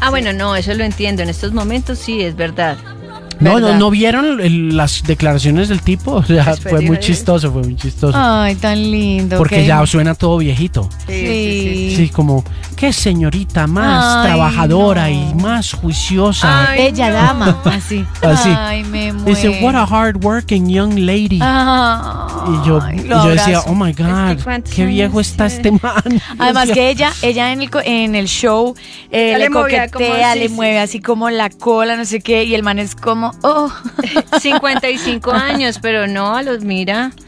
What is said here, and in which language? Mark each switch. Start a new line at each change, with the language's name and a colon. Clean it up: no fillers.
Spanish: Ah, bueno, no, eso lo entiendo. En estos momentos sí, es verdad. No vieron las declaraciones del tipo, o sea, fue muy chistoso, Ay, tan lindo. Porque ya suena todo viejito. Sí, como, qué señorita más trabajadora y más juiciosa. Bella dama, así. Ay, me muero. Dice,
English: what a hardworking young lady.
Spanish: Ay, y yo decía,
English: oh my God,
Spanish: qué viejo está este man. Además que ella en el show le coquetea, le mueve así como la cola, no sé qué, y el man es como... 55 años, pero no, a los mira.